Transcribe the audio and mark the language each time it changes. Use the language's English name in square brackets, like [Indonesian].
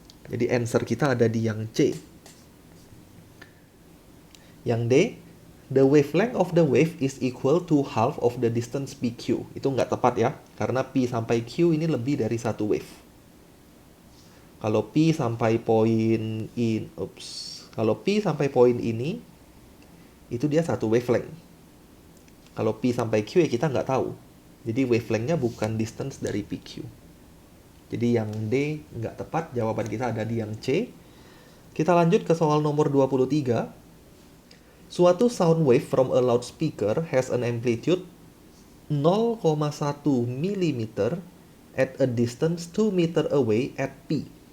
[Indonesian] Jadi answer kita ada di yang C. Yang D, [English] the wavelength of the wave is equal to half of the distance PQ. [Indonesian] Itu nggak tepat ya, karena P sampai Q ini lebih dari satu wave. Kalau P sampai poin kalau P sampai poin ini, itu dia satu wavelength. Kalau P sampai Q ya kita nggak tahu. Jadi wavelength-nya bukan distance dari PQ. Jadi yang D nggak tepat, jawaban kita ada di yang C. Kita lanjut ke soal nomor 23. [English] Suatu sound wave from a loudspeaker has an amplitude 0,1 mm at a distance 2 meter away at P.